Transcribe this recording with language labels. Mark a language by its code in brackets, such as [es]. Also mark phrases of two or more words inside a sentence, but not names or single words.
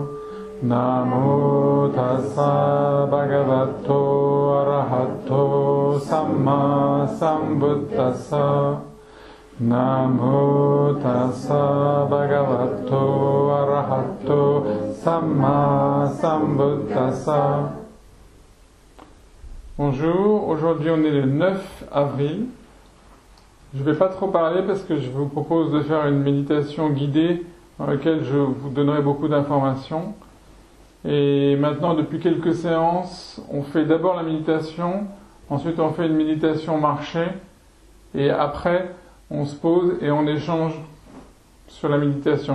[pi] Namo tassa bhagavato arahato samma sambuddhassa. Namo tassa bhagavato arahato samma sambuddhassa. [fr] Bonjour, aujourd'hui on est le 9 avril. Je ne vais pas trop parler parce que je vous propose de faire une méditation guidée dans laquelle je vous donnerai beaucoup d'informations. Et maintenant, depuis quelques séances, on fait d'abord la méditation, ensuite on fait une méditation marchée, et après on se pose et on échange sur la méditation.